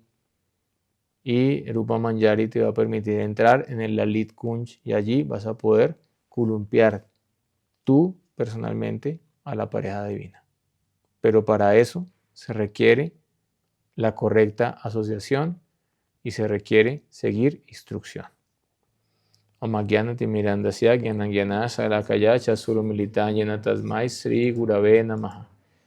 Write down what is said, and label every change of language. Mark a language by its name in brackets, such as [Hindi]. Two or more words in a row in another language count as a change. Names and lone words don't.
[Spanish] Y Rupa Manjari te va a permitir entrar en el Lalit Kunj y allí vas a poder columpiar tú personalmente a la pareja divina. Pero para eso se requiere la correcta asociación y se requiere seguir instrucción. [Sanskrit] अज्ञान तिमिरान्धस्य ज्ञानाञ्जन शलाकया चक्षुर् उन्मीलितंयेन तस्मै श्री गुरवे नमः.